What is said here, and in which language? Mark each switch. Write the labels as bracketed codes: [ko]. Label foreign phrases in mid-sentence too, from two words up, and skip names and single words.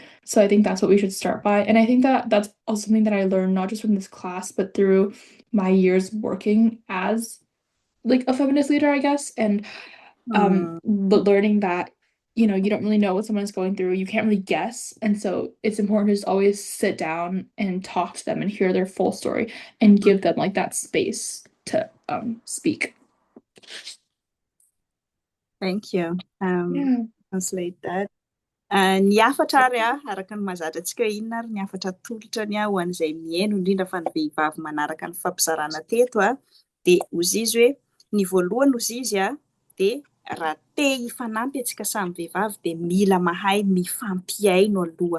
[en] So I think that's what we should start by. And I think that that's also something that I learned not just from this class, but through my years working as like a feminist leader, I guess, and learning that you don't really know what someone is going through. You can't really guess, and so it's important to just always sit down and talk to them and hear their full story and give them like that space to speak. Thank you. Yeah. Translate that. [mg] Ny hafatra ary araka ny mahazatra antsika hoe inona ary ny hafatra tolotrany ho an'izay mihaino indrindra fa ny vehivavy manaraka ny fampizarana teto dia ozy izy hoe ny voalohany ozy izy dia raha te hifanampy antsika samy vehivavy dia mila mahay mifampiaino aloha,